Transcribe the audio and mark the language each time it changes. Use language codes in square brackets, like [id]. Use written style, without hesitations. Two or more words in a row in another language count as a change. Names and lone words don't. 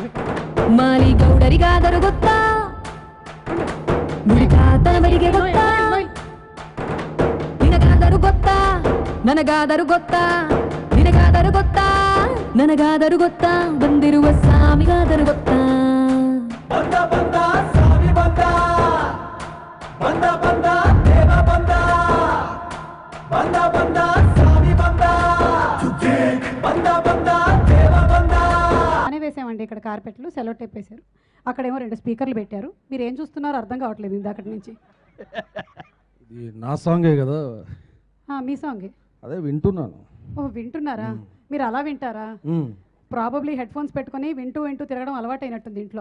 [kn] ಮಾಲಿ ಗೌಡರಿಗಾದರೂ ಗೊತ್ತಾ, ನಿನಗಾತನವರಿಗೆ ಗೊತ್ತಾ, ನಿನಗಾದರೂ ಗೊತ್ತಾ, ನನಗಾದರೂ ಗೊತ್ತಾ, ನಿನಗಾದರೂ ಗೊತ್ತಾ, ನನಗಾದರೂ ಗೊತ್ತಾ, ಬಂದಿರುವ ಸ್ವಾಮಿಗಾದರೂ ಗೊತ್ತಾ. ಬಂದ ಬಂದ ಸ್ವಾಮಿ ಬಂದ ಬಂದ ಬಂದ ದೇವ ಬಂದ ಬಂದ ಬಂದ ಸ್ವಾಮಿ ಬಂದ ಬಂದ ಬಂದ ದೇವ ಬಂದ. [te] అనే వేసామండి ఇక్కడ కార్పెట్లు, [en] sellotape [te] వేశారు, అక్కడేమో 2 స్పీకర్లు పెట్టారు. మీరు ఏం చూస్తున్నారో అర్థం కావట్లేదు ఇందాకటి నుంచి. ఇది నా సాంగే కదా. మీ సాంగే అదే వింటున్నాను. ఓ వింటున్నారా? మీరు అలా వింటారా? [en] probably headphones [te] పెట్టుకొని వింటూ వింటూ తిరగడం అలవాటైనట్టుంది ఇంట్లో.